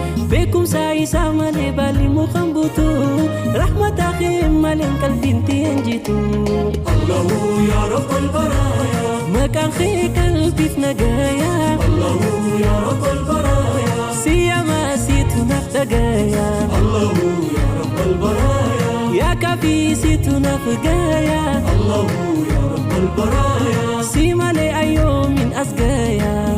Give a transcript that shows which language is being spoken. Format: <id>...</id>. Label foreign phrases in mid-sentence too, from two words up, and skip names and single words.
<om>Beekumsa isaa malee baalli mukaan butu, rahmata kee malee qalbiin tiyeen jitu.</om> <ar>الله يا رب البرايا.</ar> <om>Maqaan kee qalbiif nagaaya.</om> <ar>الله يا رب البرايا.</ar> <om>Si yama, si tu naaf dhagaaya.</om> <ar>الله يا رب البرايا. يا كافي,</ar> <om>si tu naaf gaaya.</om> <ar>الله يا رب البرايا.</ar> <om>Si malee ayyoomin as gaaya.</om>